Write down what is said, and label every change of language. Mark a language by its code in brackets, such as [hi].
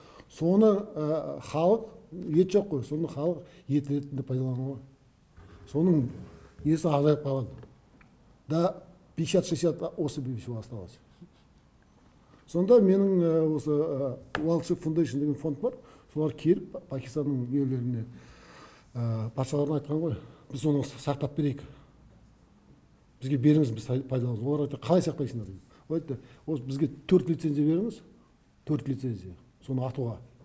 [kk] Соны халық, ет жоқ қой, соны халық ет ретінде пайдалануға. Соның несі азайып қалған. [ru] Да 50-60 особей всего осталось. [kk] Сонда менің осы Wildship Foundation деген фонд бар. Солар келіп Пакистанның елдеріне патшаларына айтқан ғой, біз оны сақтап берейік. Бізге беріңіз, біз пайдаланамыз. Олар айтты, қалай сақтайсыңдар дейді. Ол айтты, бізге 4 лицензия беріңіз, 4 лицензия, соны атуға.